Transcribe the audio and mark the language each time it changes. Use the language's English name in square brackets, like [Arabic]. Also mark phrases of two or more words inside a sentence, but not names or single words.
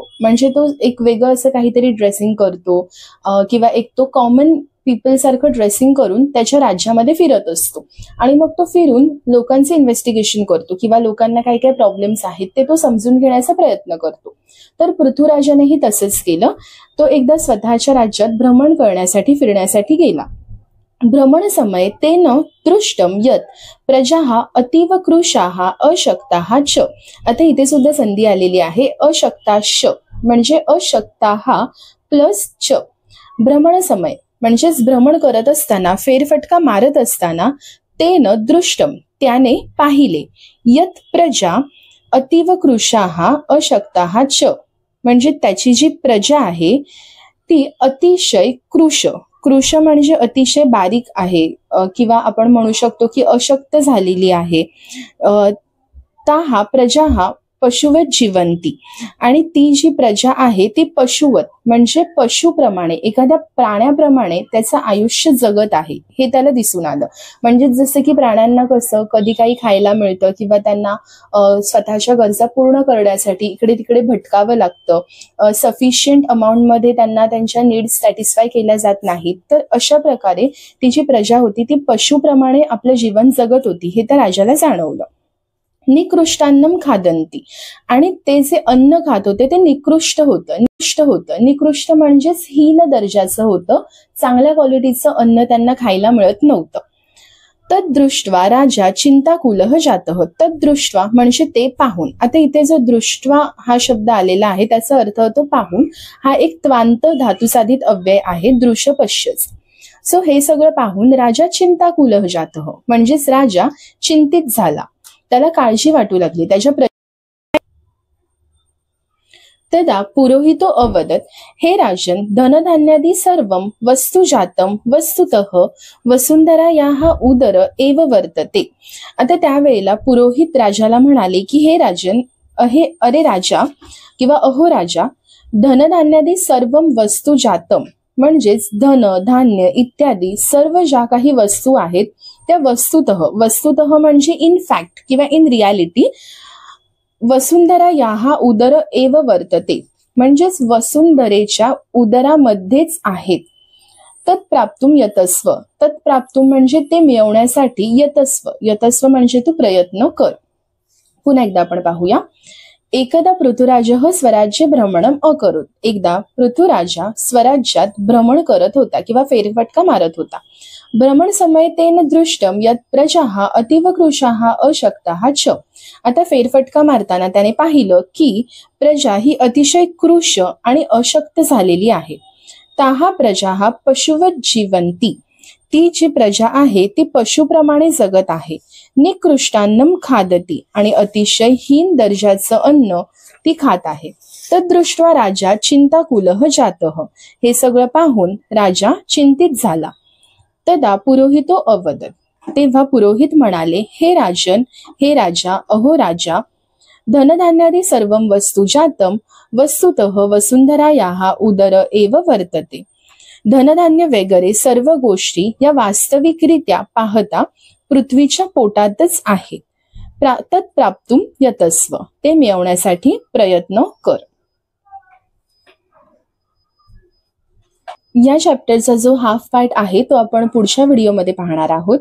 [Marathi] म्हणजे तो एक वेगळं असं काहीतरी ड्रेसिंग करतो किंवा एक तो [English] common people [Marathi] सारखं ड्रेसिंग करून त्याच्या राज्यामध्ये फिरत असतो आणि मग तो फिरून लोकांचे इन्व्हेस्टिगेशन करतो किंवा लोकांना काही काही प्रॉब्लेम्स आहेत ते तो समजून घेण्याचा प्रयत्न करतो. तर पृथुराजानेही तसंच केलं. तो एकदा स्वतःच्या राज्यात भ्रमण करण्यासाठी फिरण्यासाठी गेला [Sanskrit] भ्रमण समय तेन दृष्टम यत प्रजाः अतीव कृशाः अशक्ताः च। [Marathi] आता इथे सुद्धा संधी आलेली आहे अशक्ताश, म्हणजे अशक्ताः प्लस च। [Sanskrit] भ्रमण समय [Marathi] म्हणजेच भ्रमण करत असताना, फेरफटका मारत असताना, [Sanskrit] तेन दृष्टम [Marathi] त्याने पाहिले, [Sanskrit] यत प्रजा अतीव कृशाः अशक्ताः च, [Marathi] म्हणजे त्याची जी प्रजा आहे ती अतिशय कृश, कृश म्हणजे अतिशय बारीक आहे, किंवा आपण म्हणू शकतो की अशक्त झालेली आहे। [Sanskrit] ताहा प्रजा पशुवत जीवंती, [Marathi] आणि ती जी प्रजा आहे ती पशुवत म्हणजे पशुप्रमाणे, एखाद्या प्राण्याप्रमाणे त्याचं आयुष्य जगत आहे हे त्याला दिसून आलं। म्हणजे जसं की प्राण्यांना कसं कधी काही खायला मिळतं किंवा त्यांना स्वतःच्या गरजा पूर्ण करण्यासाठी इकडे तिकडे भटकावं लागतं, [English] sufficient amount [Marathi] त्यांना त्यांच्या [English] needs satisfy [Marathi] केल्या जात नाहीत, तर अशा प्रकारे ती जी प्रजा होती ती पशुप्रमाणे आपलं जीवन जगत होती हे त्या राजाला जाणवलं। [Sanskrit] निकृष्टान्नम खादंती, [Marathi] आणि ते जे अन्न खात होते ते निकृष्ट होतं। निकृष्ट म्हणजेच हीन दर्जाचं होतं, चांगल्या क्वालिटीचं अन्न त्यांना खायला मिळत नव्हतं। [Sanskrit] तद्दृष्ट्वा राजा चिंताकुलः जातः, [Marathi] तद्दृष्ट्वा म्हणजे ते पाहून। आता इथे जो दृष्ट्वा हा शब्द आलेला आहे त्याचा अर्थ होतो पाहून, हा एक त्वांत धातुसाधित अव्यय आहे, [Sanskrit] दृश्य पश्यच। [Marathi] सो हे सगळं पाहून राजा [Sanskrit] चिंताकुलः जातः, [Marathi] म्हणजेच राजा चिंतित झाला, त्याला काळजी वाटू लागली त्याच्या। [Sanskrit] तदा पुरोहितो अवदत, हे राजन धनधान्यादि सर्वं वस्तुजातं वस्तुतः वसुंधरायाः उदर एव वर्तते। [Marathi] आता त्यावेळेला पुरोहित राजाला म्हणाले की हे राजन, अरे राजा किंवा अहो राजा, [Sanskrit] धनधान्यादि सर्वं वस्तुजातं [Marathi] म्हणजेच धन धान्य इत्यादी सर्व ज्या काही वस्तू आहेत त्या वस्तुतः म्हणजे [English] in fact [Marathi] किंवा [English] in reality [Sanskrit] वसुंधरा याहा उदर एव वर्तते, [Marathi] म्हणजेच वसुंधरेच्या उदरामध्येच आहेत। [Sanskrit] तत्प्राप्तुम यतस्व, [Marathi] तत्प्राप्तुम म्हणजे ते मिळवण्यासाठी, यतस्व म्हणजे तू प्रयत्न कर। पुन्हा एकदा आपण पाहूया। [Sanskrit] एकदा पृथुराजः स्वराज्य भ्रमणम अकरोत, [Marathi] एकदा पृथुराजा स्वराज्यात भ्रमण करत होता किंवा फेरफटका मारत होता। [Sanskrit] भ्रमण समय तेन दृष्टम यत प्रजाः अतीव कृशाः अशक्ताः च। [Marathi] आता फेरफटका मारताना त्याने पाहिलं की प्रजा ही अतिशय कृश आणि अशक्त झालेली आहे। [Sanskrit] ताहा प्रजाः पशुवत जीवंती, [Marathi] ती जी प्रजा आहे ती पशुप्रमाणे जगत आहे। [Sanskrit] निकृष्टान्नम खादती, [Marathi] आणि अतिशय हीन दर्जाचं अन्न ती खात आहे। [Sanskrit] तद्दृष्ट्वा राजा चिंताकुलः जातः, [Marathi] हे सगळं पाहून राजा चिंतित झाला। [Sanskrit] तदा पुरोहितो अवदत, [Marathi] तेव्हा पुरोहित म्हणाले, हे राजन, हे राजा, अहो राजा, [Sanskrit] धनधान्यादि सर्वं वस्तुजातं वस्तुतः वसुंधरायाः उदर एव वर्तते। [Marathi] धनधान्य वगैरे सर्व गोष्टी या वास्तविकरित्या पाहता पृथ्वीच्या पोटातच आहेत। [Sanskrit] तत्प्राप्तुम यतस्व, [Marathi] ते मिळवण्यासाठी प्रयत्न कर। या चॅप्टरचा जो [English] half part [Marathi] आहे तो आपण पुढच्या व्हिडिओमध्ये पाहणार आहोत।